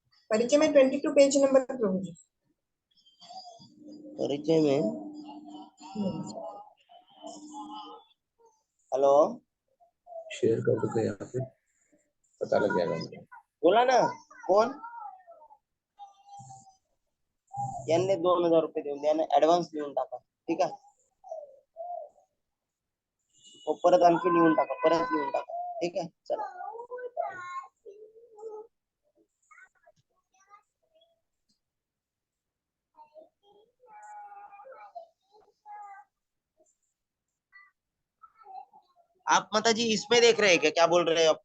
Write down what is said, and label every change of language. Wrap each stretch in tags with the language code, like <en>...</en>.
<hi>परिचय में 22 page number प्रभु जी। परिचय में हेलो शेयर कर दो यहाँ पे, पता लग जाएगा मुझे।</hi> <mr>बोला ना कोण यांनी 2000 रुपये देऊन द्या, ऍडव्हान्स लिहून टाका, ठीक आहे? वो परत आणखी लिहून टाका, परत लिहून टाका, ठीक आहे?</mr> <hi>चला आप माता जी इसमें देख रहे हैं क्या? क्या बोल रहे हैं आप?</hi>